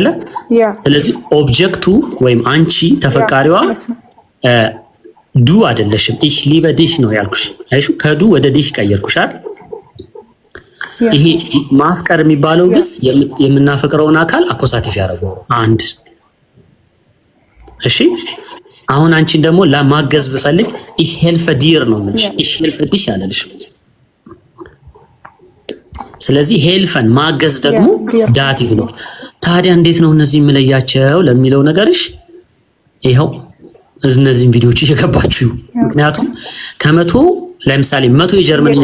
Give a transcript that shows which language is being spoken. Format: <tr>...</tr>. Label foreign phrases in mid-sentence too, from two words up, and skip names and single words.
<am>ስለዚህ ኦብጀክቱ ወይም አንቺ ተፈቃሪዋ ዱ አይደለሽም። እሺ ሊበድሽ ነው ያልኩሽ። አይሹ ከዱ ወደ ዲሽ ቀየርኩሽ አይደል? ይሄ ማፍቀር የሚባለው ግስ የምናፈቅረውን አካል አኮሳቲቭ ያደርገው አንድ። እሺ አሁን አንቺን ደግሞ ለማገዝ ብፈልግ</am> <de>ich helfe dir</de> <am>ነው የምልሽ።</am> <de>ich helfe dich</de> <am>አለልሽ። ስለዚህ ሄልፈን ማገዝ ደግሞ ዳቲቭ ነው። ታዲያ እንዴት ነው እነዚህ የምለያቸው ለሚለው ነገርሽ ይኸው እነዚህን ቪዲዮዎች እየገባችሁ። ምክንያቱም ከመቶ ለምሳሌ 100 የጀርመንኛ</am>